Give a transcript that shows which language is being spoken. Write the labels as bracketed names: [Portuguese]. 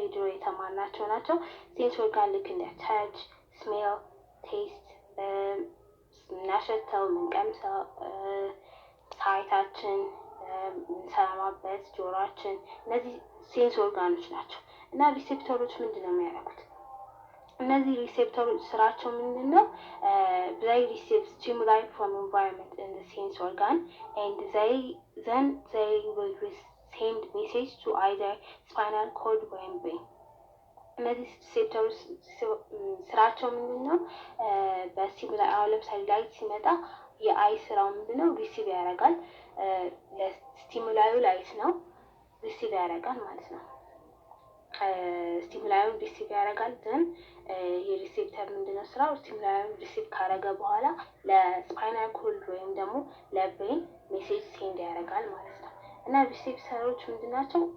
[Amharic] የድሮ የተማርናቸው ናቸው። ሴንስ ኦርጋን ልክ እንደ ታች ስሜል ቴስት ምናሸተው ምንቀምሰው ሳይታችን ምንሰማበት ጆሮአችን እነዚህ ሴንስ ኦርጋኖች ናቸው እና ሪሴፕተሮች ምንድነው የሚያደርጉት? እነዚህ ሪሴፕተሮች ስራቸው ምንድነው? [English] they receive stimuli from environment in the sense organ and they will send message to either spinal cord or brain [Amharic] እነዚህ ሪሴፕተሮች ስራቸው ምንድነው? በስቲሙላይ አሁን ለምሳሌ ላይት ሲመጣ የአይ ስራው ምንድነው? ሪሲቭ ያደርጋል ለስቲሙላዩ ላይት ነው ሪሲቭ ያደርጋል ማለት ነው። ስቲሙላዩን ሪሲቭ ያደርጋል። ዘን የሪሴፕተር ምንድነው ስራው? ስቲሙላዩን ሪሲቭ ካደረገ በኋላ ለስፓይናል ኮርድ ወይም ደግሞ ለብሬን ሜሴጅ ሴንድ ያደርጋል ማለት ነው። እና ሪሴፕተሮች ምንድናቸው?